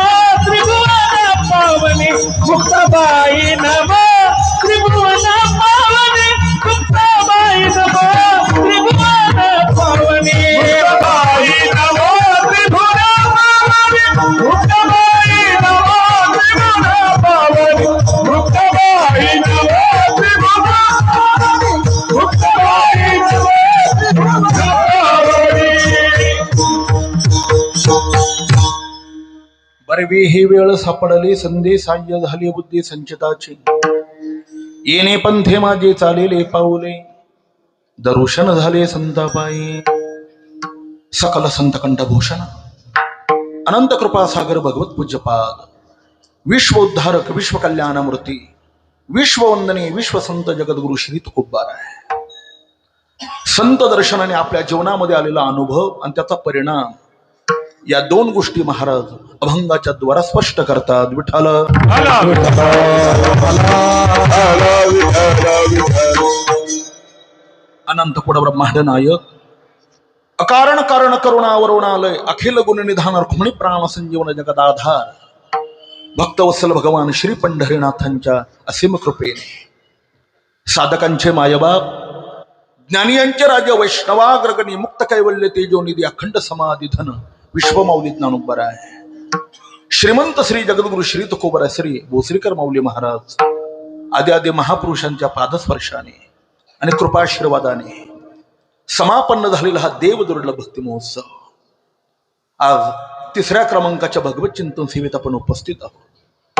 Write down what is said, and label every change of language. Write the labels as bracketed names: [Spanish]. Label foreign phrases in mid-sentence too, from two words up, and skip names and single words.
[Marathi] त्रिभुवन पावनी मुक्ताबाई नमो त्रिभुवन पावनी मुक्ताबाई नमो त्रिभुवन पावनी मुक्ताबाई नमो त्रिभुवन पावनी मुक्ताबाई नमो त्रिभुवन पावनी मुक्ताबाई नमो त्रिभुवन पावनी मुक्ताबाई नमो त्रिभुवन पावनी बरवी ही वेळ सापडली संधी साह्य झाली बुद्धी संचिताची येणे पंथे माझे चालेले पाऊले दर्शन झाले संतापायी सकल संत कंठभूषण अनंत कृपा सागर भगवत पूज्यपाद विश्व उद्धारक विश्व कल्याणमूर्ती विश्ववंदनी विश्व संत जगद्गुरु श्री तुकोबार आहे. संत दर्शनाने आपल्या जीवनामध्ये आलेला अनुभव आणि त्याचा परिणाम या दोन गोष्टी महाराज अभंगाच्या द्वारा स्पष्ट करतात. विठ्ठल अनंत कुड ब्रह्मांड नायक अकारण कारण करुणावरुणालय अखिल गुण निधान रुक्मिणी प्राण संजीवन जगत आधार भक्तवत्सल भगवान श्री पंढरीनाथांच्या असीम कृपेने साधकांचे मायबाप ज्ञानियांचे राजे वैष्णवाग्रगणी मुक्त कैवल्य तेजोनिधी अखंड समाधी धन विश्वमाऊली ज्ञानोबर आहे. श्रीमंत श्री जगद्गुरु श्री तुकोबर श्री भोसरीकर माऊली महाराज आदी आदी महापुरुषांच्या पादस्पर्शाने आणि कृपाशीर्वादाने समापन्न झालेला हा देव दुर्लभ भक्ती महोत्सव आज तिसऱ्या क्रमांकाच्या भगवत चिंतन सेवेत आपण उपस्थित आहोत.